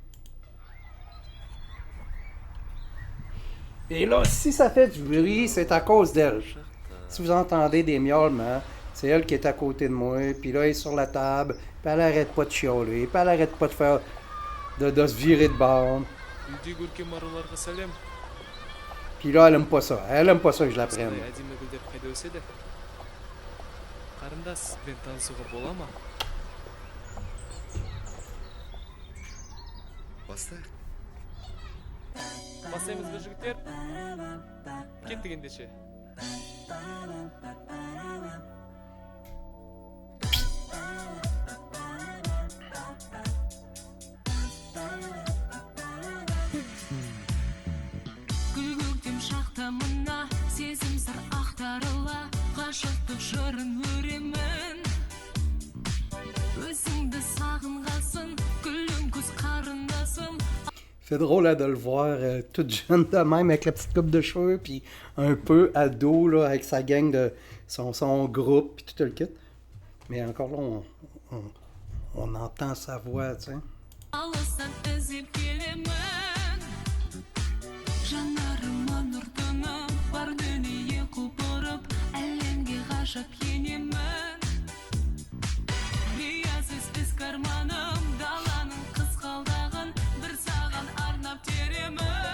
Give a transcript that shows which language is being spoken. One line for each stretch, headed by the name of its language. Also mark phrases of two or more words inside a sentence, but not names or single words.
French: Et là, si ça fait du bruit, c'est à cause d'elle. Si vous entendez des miaulements, c'est elle qui est à côté de moi, puis là, elle est sur la table, puis elle arrête pas de chialer, puis elle arrête pas de faire, de se virer de bord. Puis là, elle aime pas ça. Elle aime pas ça que je la prenne.
Kazakh: Бастаймыз ба жігіттер? Кеттік ендеше. Гүл көктем шақта мына сезім сыр ақтарыла ғашықтық жырын өремін өзіңді сағынғасын гүлің күз қарындасым.
French: C'est drôle là, de le voir tout jeune de même avec la petite coupe de cheveux puis un peu ado là, avec sa gang de son groupe puis tout le kit. Mais encore là, on entend sa voix, tu sais.
Kazakh: Алыстан іздеп келемін жанарыма нұр тұнып бар дүние құлпырып әлемге ғажап енемін риясыз ізгі арманым даланың қызғалдағын бір саған арнап теремін